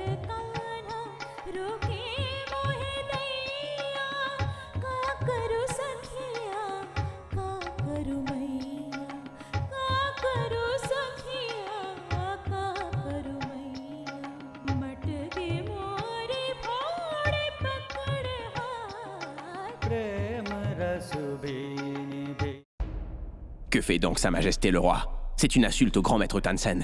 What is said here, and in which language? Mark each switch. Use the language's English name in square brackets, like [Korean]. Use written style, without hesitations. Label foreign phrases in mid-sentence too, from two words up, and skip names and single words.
[Hindi] कान्हा रोके मोहे दैया का करू सखिया का करू मैया का करू सखिया का करू मैया मटके मोरे फोड़े पकड़ हाथ प्रेम रस भीनी भीनी [French] Que fait donc Sa Majesté le Roi? C'est une insulte au grand maître Tansen.